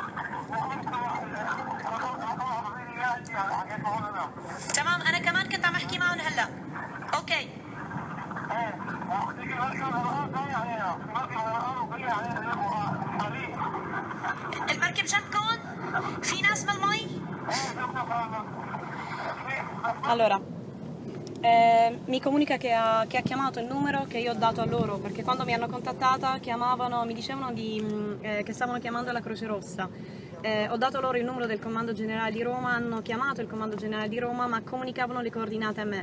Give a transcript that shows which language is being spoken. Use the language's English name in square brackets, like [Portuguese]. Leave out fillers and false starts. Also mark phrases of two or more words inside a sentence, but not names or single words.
[Arabic] تمام انا كمان كنت عم احكي معهم هلا. اوكي. المركب جنبكم؟ في ناس بالمي؟ [Italian] Allora, mi comunica che ha chiamato il numero che io ho dato a loro, perché quando mi hanno contattata mi dicevano che stavano chiamando la Croce Rossa. Ho dato loro il numero del Comando Generale di Roma, hanno chiamato il Comando Generale di Roma, ma comunicavano le coordinate a me.